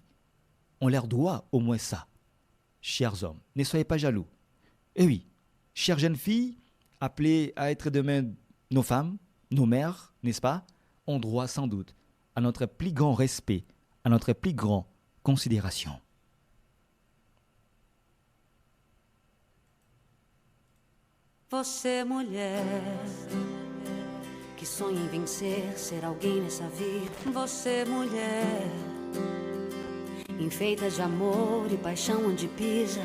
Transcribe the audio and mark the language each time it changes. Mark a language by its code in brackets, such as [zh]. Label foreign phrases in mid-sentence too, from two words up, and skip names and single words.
[fr] On leur doit au moins ça. Chers hommes, ne soyez pas jaloux. Et oui, chères jeunes filles, appelées à être demain nos femmes, nos mères, n'est-ce pas, ont droit sans doute à notre plus grand respect, à notre plus grande considération. [pt] Você, mulher, que sonha em vencer, ser alguém nessa vida. Você, mulher, enfeita de amor e paixão onde pisa.